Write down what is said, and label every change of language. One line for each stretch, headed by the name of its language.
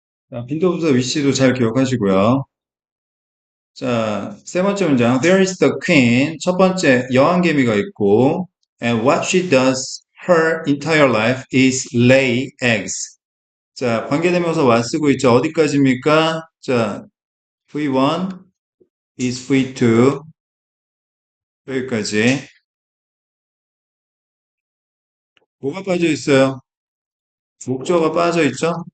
Korean: 자, 빈도부사 위치도 잘 기억하시고요. 자, 세 번째 문장.
English: There is the queen.
Korean: 첫 번째, 여왕개미가 있고,
English: and what she does her entire life is lay eggs.
Korean: 자, 관계대명사 what 쓰고 있죠. 어디까지입니까? 자, V1 is V2. 여기까지. 뭐가 빠져 있어요? 목적어가 빠져 있죠?